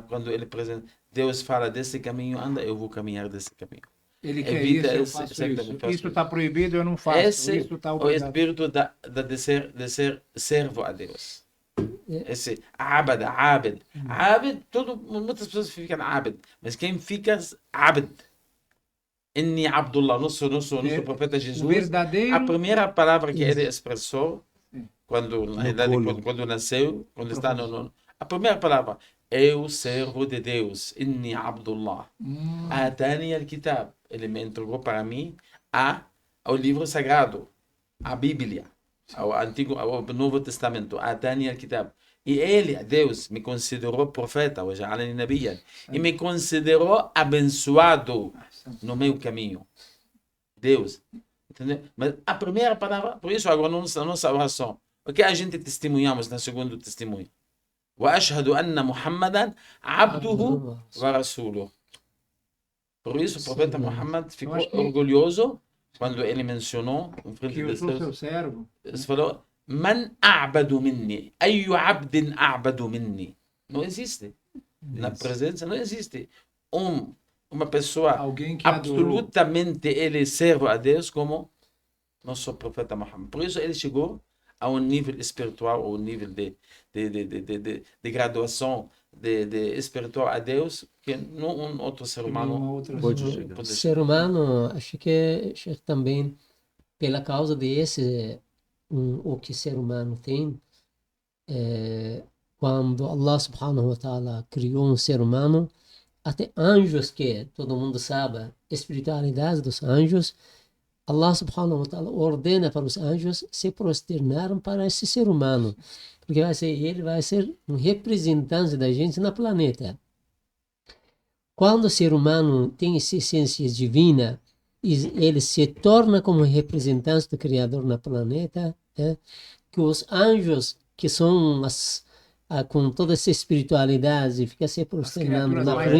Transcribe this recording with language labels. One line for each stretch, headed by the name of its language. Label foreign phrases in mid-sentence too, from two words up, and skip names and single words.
Portuguese: Quando ele presente, Deus fala desse caminho, anda, eu vou caminhar desse caminho. Ele quer Evita isso, eu esse- faço exatamente, isso. faço Isso está proibido, eu não faço. Esse Isso está o obrigado. espírito de ser servo a Deus. É. Esse abad. Muitas pessoas ficam abad, mas quem fica abad?
Arabic: إني عبد الله,
Portuguese: nosso profeta O Jesus. verdadeiro... A primeira palavra que ele expressou, quando, na realidade, colo. quando nasceu, quando está a primeira palavra, eu servo de Deus,
Arabic: إني عبد الله. آتاني الكتاب,
Portuguese: ele me entregou para mim ao livro sagrado, a Bíblia, ao Novo Testamento,
Arabic: آتاني الكتاب.
Portuguese: E ele, Deus, me considerou profeta,
Arabic: وجعلني نبيا,
Portuguese: e me considerou abençoado no meu caminho. Deus. Entendeu? Mas a primeira palavra, por isso agora na nossa oração, o que a gente testemunhamos no segundo testemunho?
Arabic: وأشهد أن محمدا عبده ورسوله.
Portuguese: Por isso o profeta Muhammad ficou acho que- orgulhoso quando ele mencionou em frente Que eu de sou seu Deus. servo. Ele falou:
Arabic: من أعبد مني؟ أي عبد أعبد مني?
Portuguese: Não existe. Na presença não existe uma pessoa Alguém que adorou. absolutamente ele serve a Deus como nosso profeta Muhammad. Por isso ele chegou a um nível espiritual, ou um nível de graduação de espiritual a Deus que nenhum outro ser Nenhuma humano outra pode pessoa. chegar. O ser humano, acho que também, pela causa desse o que ser humano tem. Quando
Arabic: الله سبحانه وتعالى
Portuguese: criou um ser humano, até anjos, que todo mundo sabe a espiritualidade dos anjos,
Arabic: الله سبحانه وتعالى
Portuguese: ordena para os anjos se prosternarem para esse ser humano, porque ele vai ser um representante da gente no planeta. Quando o ser humano tem essa essência divina, ele se torna como representante do Criador no planeta, que os anjos, que são com toda essa espiritualidade, fica se prosternando na frente